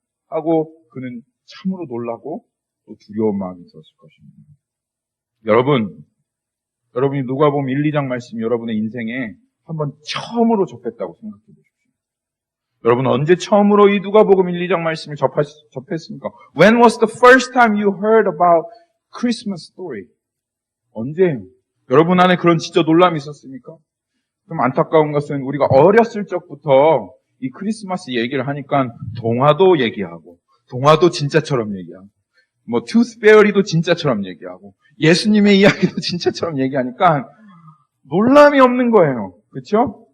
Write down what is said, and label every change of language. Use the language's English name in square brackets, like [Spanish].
[Korean] 하고 그는 참으로 놀라고 또 두려운 마음이 들었을 것입니다. 여러분이 누가복음 1, 2장 말씀이 여러분의 인생에 한번 처음으로 접했다고 생각해 보십시오. 여러분 언제 처음으로 이 누가복음 1, 2장 말씀을 접했습니까? [English] When was the first time you heard about Christmas story? [Korean] 언제예요? 여러분 안에 그런 진짜 놀람이 있었습니까? 좀 안타까운 것은 우리가 어렸을 적부터 이 크리스마스 얘기를 하니까 동화도 얘기하고, 동화도 진짜처럼 얘기하고, 투스 페어리도 진짜처럼 얘기하고, 예수님의 이야기도 진짜처럼 얘기하니까 놀람이 없는 거예요. 그렇죠?